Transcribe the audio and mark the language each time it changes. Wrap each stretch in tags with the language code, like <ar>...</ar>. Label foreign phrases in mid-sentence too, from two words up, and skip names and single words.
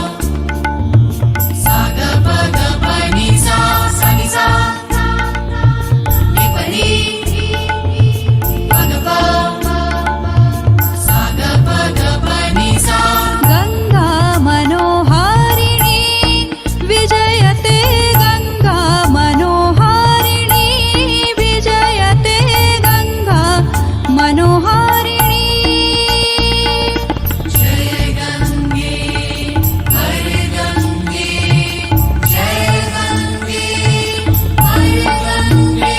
<sa>sa ga pa ni sa ni pa ni pa ga pa sa ga pa ni sa. गंगा मनोहारिणी विजयते गंगा मनोहारिणी विजयते गंगा मनोहारिणी।</sa> <hi>जय गंगे हर गंगे जय गंगे हर गंगे</hi>